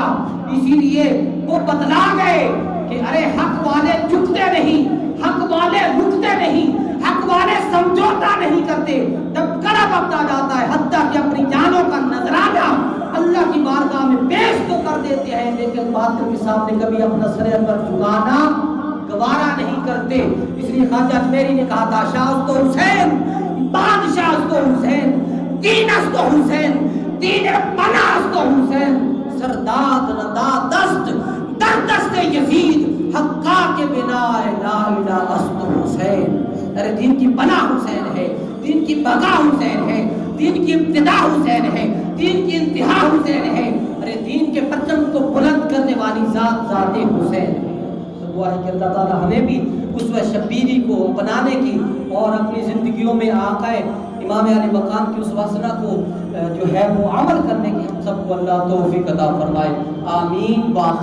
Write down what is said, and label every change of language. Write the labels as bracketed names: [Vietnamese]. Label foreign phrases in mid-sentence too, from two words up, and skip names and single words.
[Urdu] اسی لیے وہ بتلا گئے کہ ارے حق والے جھکتے نہیں، حق والے رکتے نہیں، حق والے سمجھوتا نہیں کرتے۔ جب کڑا وقت آ جاتا ہے حتیٰ کہ اپنی جانوں کا نذرانہ اللہ کی بارگاہ میں پیش تو کر دیتے ہیں، لیکن باطل کے سامنے کبھی اپنا سر پر جھکانا گوارا نہیں کرتے۔ اس لیے خواجہ اجمیری نے کہا تھا [Persian] شاہ است و حسین، بادشاہ است و حسین، دین است و حسین، دین پناہ است و حسین، سرداد ندا دست در دست یزید، حقا کے بنا لا الہ است و حسین۔ [Urdu] ارے دین کی پناہ حسین ہے، دین کی بقا حسین ہے، دین کی ابتدا حسین ہے، دین کی انتہا حسین ہے۔ ارے دین کے پرچم کو بلند کرنے والی ذات ذات حسین ہے۔ دعا ہے کہ اللہ تعالیٰ ہمیں بھی اسوہ شبیری کو اپنانے کی اور اپنی زندگیوں میں آقا امام علی مقام کی اس واسنہ کو جو ہے وہ عمل کرنے کی ہم سب کو اللہ توفیق عطا فرمائے۔